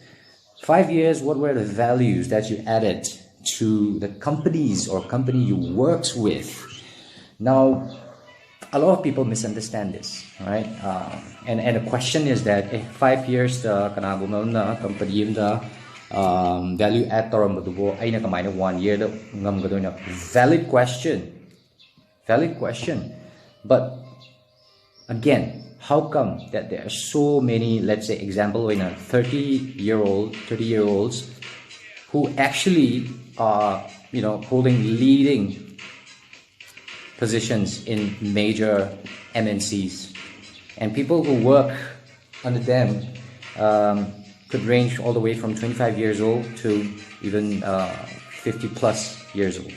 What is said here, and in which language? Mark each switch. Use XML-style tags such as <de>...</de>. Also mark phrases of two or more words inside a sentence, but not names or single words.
<en>5 years, what were the values that you added to the companies or company you worked with? Now, a lot of people misunderstand this, right? And the question is that 5 years the company value add</en> <mni>taurambadubo aina kamaina</mni> <en>1 year the ngamgadoina. Valid question. But again, how come that there are so many, let's say example, 30-year-olds who actually are holding leading positions in major MNCs, and people who work under them could range all the way from 25 years old to even 50 plus years old.</en>